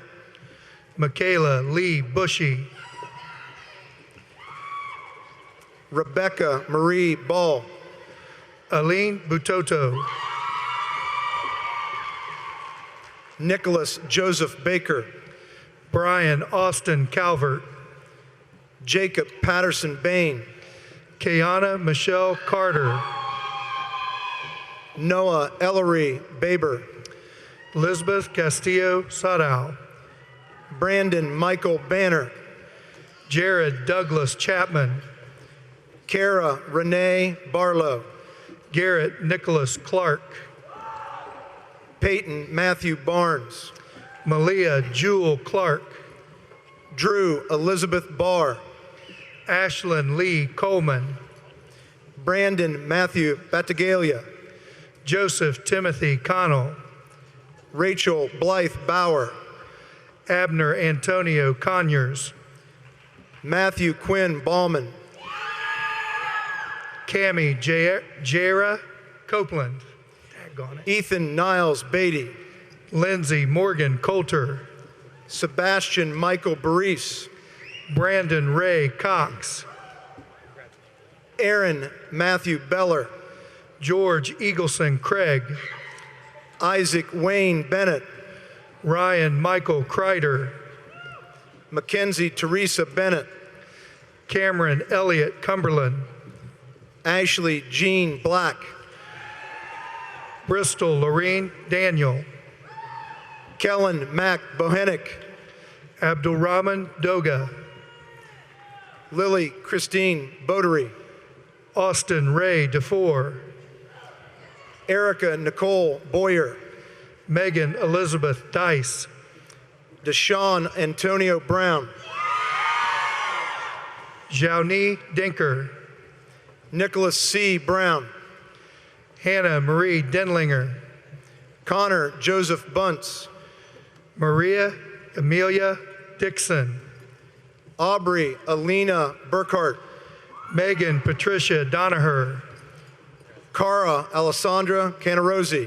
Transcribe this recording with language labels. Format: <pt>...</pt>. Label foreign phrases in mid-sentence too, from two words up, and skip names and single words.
<en>Michaela Lee Bushy. Rebecca Marie Ball. Aline Butoto. Nicholas Joseph Baker. Brian Austin Calvert. Jacob Patterson Bain. Kayana Michelle Carter. Noah Ellery Baber. Elizabeth Castillo Sadao. Brandon Michael Banner. Jared Douglas Chapman. Kara Renee Barlow. Garrett Nicholas Clark. Peyton Matthew Barnes. Malia Jewel Clark. Drew Elizabeth Barr. Ashlyn Lee Coleman. Brandon Matthew Battaglia. Joseph Timothy Connell. Rachel Blythe Bauer. Abner Antonio Conyers. Matthew Quinn Ballman. Cami Jera Copeland. Ethan Niles Beatty. Lindsay Morgan Coulter. Sebastian Michael Baris. Brandon Ray Cox. Aaron Matthew Beller. George Eagleson Craig. Isaac Wayne Bennett. Ryan Michael Kreider. Mackenzie Teresa Bennett. Cameron Elliott Cumberland. Ashley Jean Black. Bristol Lorene Daniel. Kellen Mac Bohenick. Abdulrahman Doga. Lily Christine Bodery. Austin Ray DeFore. Erica Nicole Boyer. Megan Elizabeth Dice. Deshaun Antonio Brown. Jauni Dinker. Nicholas C. Brown. Hannah Marie Denlinger. Connor Joseph Bunce. Maria Amelia Dixon. Aubrey Alina Burkhart. Megan Patricia Donaher. Cara Alessandra Canarosi.</en>